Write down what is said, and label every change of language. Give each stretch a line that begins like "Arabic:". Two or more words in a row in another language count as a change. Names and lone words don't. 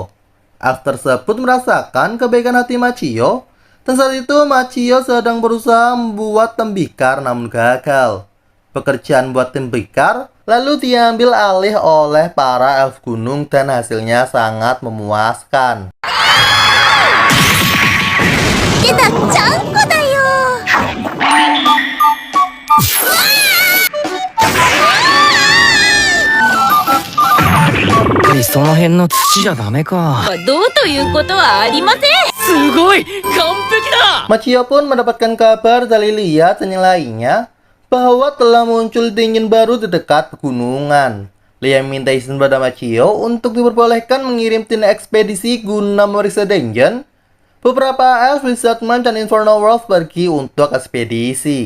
Indonesian: Elf tersebut merasakan kebaikan hati Machio, dan saat itu Machio sedang berusaha membuat tembikar namun gagal. Pekerjaan buat tembikar lalu diambil alih oleh para elf gunung dan hasilnya sangat memuaskan. Kita cangko dayo.
Japanese: やっぱりその辺の土じゃダメか。どうということはありません。すごい完璧だ。
Indonesian: Machio pun mendapatkan kabar dari Lia dan yang lainnya bahwa telah muncul dingin baru di dekat pegunungan. Lia minta izin pada Machio untuk diperbolehkan mengirim tim ekspedisi guna memeriksa dungeon. Beberapa elf Wizardman dan Infernal World pergi untuk ekspedisi.